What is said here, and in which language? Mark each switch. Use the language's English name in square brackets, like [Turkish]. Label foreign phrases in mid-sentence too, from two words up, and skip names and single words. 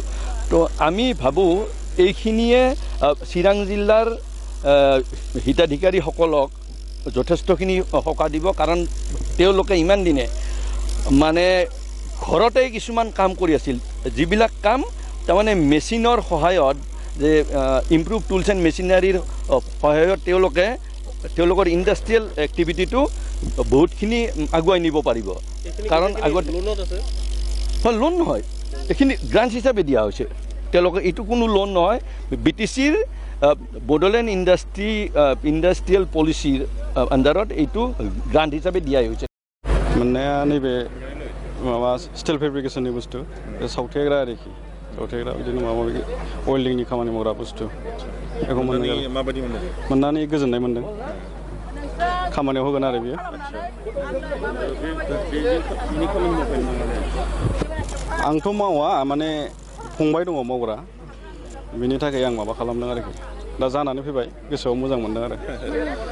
[Assamese] তো আমি ভাবোঁ এইখিনিয়ে চিৰাং জিলাৰ হিতাধিকাৰীসকলক যথেষ্টখিনি সকাহ দিব, কাৰণ তেওঁলোকে ইমান দিনে মানে ঘৰতে কিছুমান কাম কৰি আছিল, যিবিলাক কাম তাৰমানে মেচিনৰ সহায়ত, যে [English] improve tools and machinery's [Assamese] সহায়ত তেওঁলোকৰ [English] industrial activity [Assamese] বহুতখিনি আগুৱাই নিব পাৰিব। কাৰণ আগত লোন নহয়, এইখিনি গ্ৰাণ্ট হিচাপে দিয়া হৈছে তেওঁলোকে। এইটো কোনো লোন নহয়, BTC-ৰ বডোলেণ্ড [English] industrial policy [Assamese] আণ্ডাৰত এইটো গ্ৰাণ্ট হিচাপে দিয়া হৈছে [Bodo] मोननाया नैबे माबा [English] steel fabrication [Bodo] बुस्थु सावथेग्रा आरोखि सावथेग्रा बिदिनो माबा माबि वेल्डिंनि खामानि मावग्रा बुस्थु बेखौ मोननानै गोजोननाय मोन्दों खामानियाव होगोन आरो बियो आंथ' मावा माने फंबाय दङ मावग्रा बिनि थाखाय आं माबा खालामदों आरोखि दा जानानै फैबाय गोसोआव मोजां मोन्दों आरो